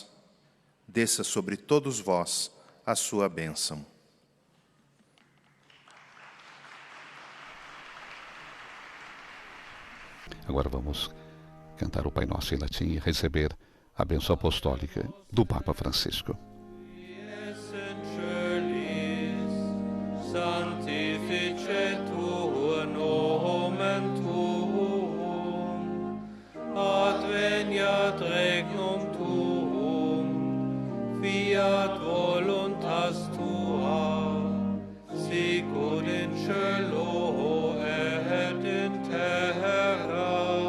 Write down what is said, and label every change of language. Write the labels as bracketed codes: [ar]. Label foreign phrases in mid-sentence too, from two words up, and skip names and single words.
[pt] Desça sobre todos vós a sua bênção. Agora vamos cantar o Pai Nosso em latim e receber a bênção apostólica do Papa Francisco. [la] Sanctificetur nomen tuum, adveniat regnum tuum, fiat voluntas tua, sicut in cielo et in terra.